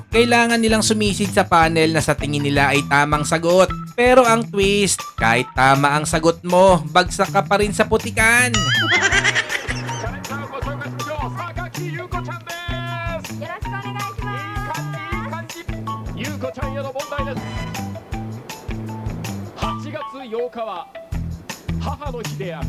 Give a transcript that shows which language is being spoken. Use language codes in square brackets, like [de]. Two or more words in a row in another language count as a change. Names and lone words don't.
[tl] Kailangan nilang sumisid sa panel na sa tingin nila ay tamang sagot. Pero ang twist, kahit tama ang sagot mo, bagsak ka pa rin sa putikan. [ja] チャレンジャーご紹介しましょう。榊優子ちゃんです。です。8月8日は母の日である。